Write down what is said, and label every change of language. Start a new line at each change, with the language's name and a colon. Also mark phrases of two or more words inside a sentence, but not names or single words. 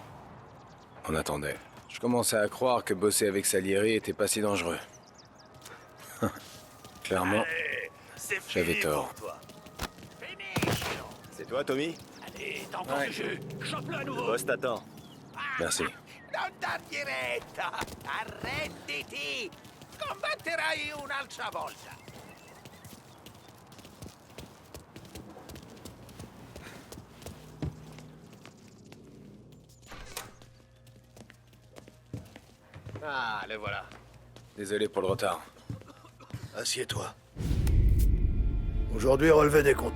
French: On attendait. Je commençais à croire que bosser avec Salieri était pas si dangereux. Clairement, j'avais tort. C'est toi, Tommy? Allez, t'as encore du jus. Chope-le à nouveau. Le boss t'attend. Merci.
Italian: Non diretta. Arrenditi. Combatterai un'altra volta.
French: Ah, le voilà. Désolé pour le retard. Assieds-toi. Aujourd'hui, relevé des compteurs.